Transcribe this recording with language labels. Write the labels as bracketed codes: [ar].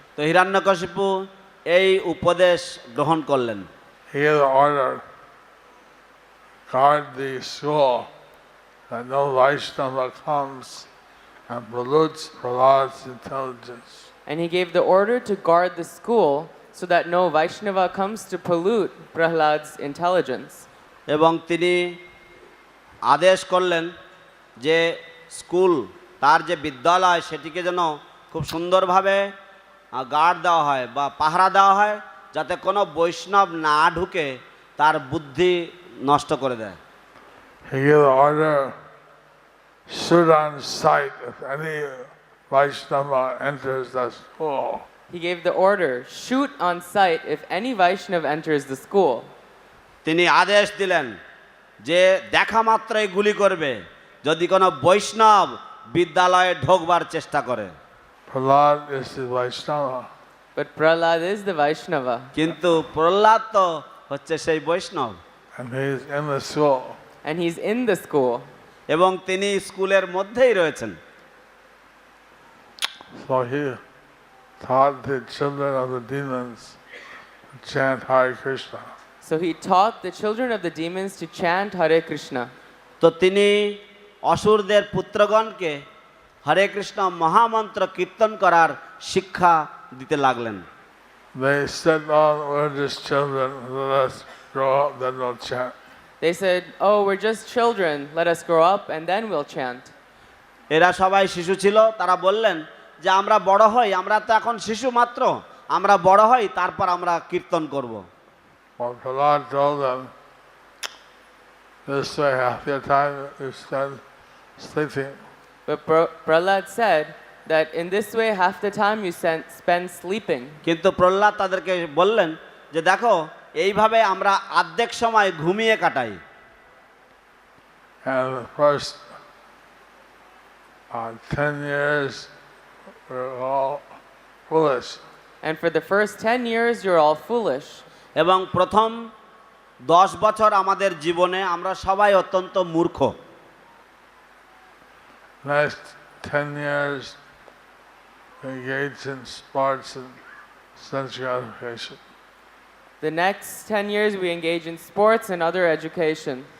[bn] তো হিরণ্যকশিপু এই উপদেশ গ্রহণ করলেন। [en] He had ordered, guard the school, that no Vaishnava comes and pollutes Prahlad's intelligence. And he gave the order to guard the school so that no Vaishnava comes to pollute Prahlad's intelligence. [bn] এবং তিনি আদেশ করলেন যে school, তার যে বিদ্যালয়, সেটিকে যেন খুব সুন্দরভাবে গার্ড দেওয়া হয় বা পাহারা দেওয়া হয়, যাতে কোনো বৈষ্ণব না ঢুকে তার বুদ্ধি নষ্ট করে দেয়। [en] He gave the order, shoot on sight if any Vaishnava enters the school. He gave the order, shoot on sight if any Vaishnav enters the school. [bn] তিনি আদেশ দিলেন যে দেখা মাত্রই গুলি করবে যদি কোনো বৈষ্ণব বিদ্যালয়ে ঢোকবার চেষ্টা করে। [en] Prahlad is the Vaishnava. But Prahlad is the Vaishnava. [bn] কিন্তু প্রহ্লাদ তো হচ্ছে সেই বৈষ্ণব, [en] and he's in the school. And he's in the school. [bn] এবং তিনি স্কুলের মধ্যেই রয়েছেন। [en] So he taught the children of the demons to chant Hare Krishna. So he taught the children of the demons to chant Hare Krishna. [bn] তো তিনি অসুরদের পুত্রগণকে হরে কৃষ্ণ মহামন্ত্র কীর্তন করার শিক্ষা দিতে লাগলেন। [en] They said, "Oh, we're just children. Let us grow up, then we'll chant." They said, "Oh, we're just children. Let us grow up and then we'll chant." [bn] এরা সবাই শিশু ছিল, তারা বললেন যে আমরা বড় হই, আমরা তো এখন শিশু মাত্র, আমরা বড় হই তারপর আমরা কীর্তন করব। [en] Well, Prahlad told them, this way half your time you spend sleeping. But Prahlad said that in this way half the time you spend sleeping. [bn] কিন্তু প্রহ্লাদ তাদেরকে বললেন যে দেখো এইভাবে আমরা অর্ধেক সময় ঘুমিয়ে কাটাই। [en] And the first 10 years we're all foolish. And for the first 10 years you're all foolish. [bn] এবং প্রথম 10 বছর আমাদের জীবনে আমরা সবাই অত্যন্ত মূর্খ। [en] Next 10 years we engage in sports and sense gratification. The next 10 years we engage in sports and other education.